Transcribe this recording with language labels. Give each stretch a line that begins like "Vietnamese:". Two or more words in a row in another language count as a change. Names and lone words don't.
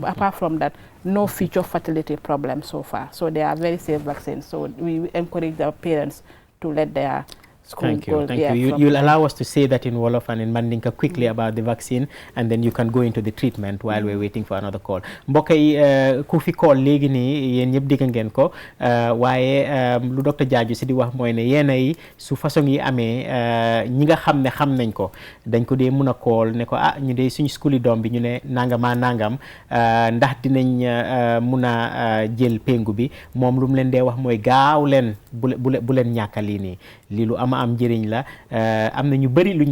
English: But apart from that, no future fertility problem so far. So they are very safe vaccines. So we encourage the parents to let their school go. Thank you. You'll allow us to say that in Wolof and in Mandinka quickly about the vaccine, and then you can go into the treatment while we're waiting for another call.
Wolof: mbokk yi ku fi call léegi nii yéen ñëpp dégg ngeen ko waaye lu docteur Jaaju si di wax mooy ne yéen yi su façon yi amee ñi nga xam ne xam nañ ko dañ ko dee mun a call ne ko ñu dee suñu school yi doom bi ñu ne nangama nangam ndax dinañ mun a jël péngu bi moom lu mu leen dee wax mooy gaaw leen bu leen ñàkka lii nii lii lu am njëriñ la am na ñu bëri luñ